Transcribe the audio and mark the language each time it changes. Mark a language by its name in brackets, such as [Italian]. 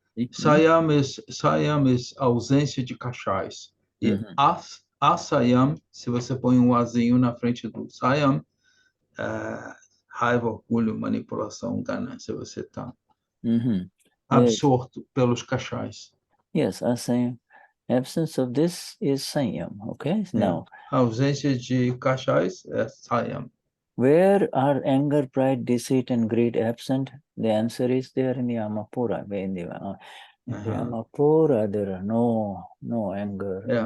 [Portuguese] Saiyam is ausência de cachais. E Asayam, se você põe um azinho na frente do Saiyam, raiva, orgulho, manipulação, ganância, você está absorto pelos cachais. [English] Yes, Asayam. Absence of this is Saiyam. Okay, now. [Portuguese] A ausência de cachais é Saiyam. [English] Where are anger, pride, deceit, and greed absent? The answer is there in the Amapura. In the Amapura, there are no anger.